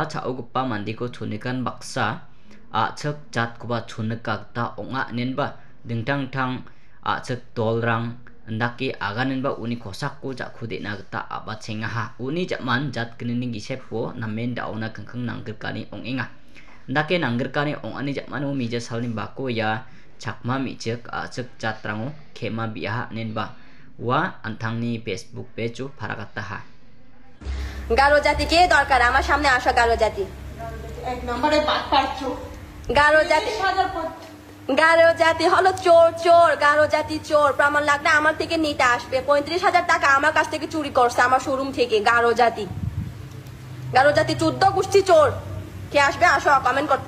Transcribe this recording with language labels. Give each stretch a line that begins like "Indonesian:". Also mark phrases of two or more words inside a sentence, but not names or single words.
Garo: chao gpa mandi ko chunikan baksa achak jat kuba chunika ta onga nenba dingtang tang achak dolrang ndaki aganen ba uni kosak ko jakhude na gta aba chenga ha uni jaman jat kinini gisepo namen dauna kangkang nanggirkani ongenga ndake nanggirkani ongani jamano mija salni bako ya chakma michek achak jatrango khema biha nenba wa antangni Facebook page paragatta ha
Bangla: গারো জাতি কে দরকার আমার সামনে আসো গারো জাতি এক নম্বরে বাদ পাচ্ছো গারো জাতি হলো চোর চোর গারো জাতি চোর প্রমাণ লাগলে আমার থেকে নিতে আসবে ৩৫,০০০ টাকা আমার কাছ থেকে চুরি করছে আমার শোরুম থেকে গারো জাতি 14 গোষ্ঠী চোর কে আসবে আসো কমেন্ট করতে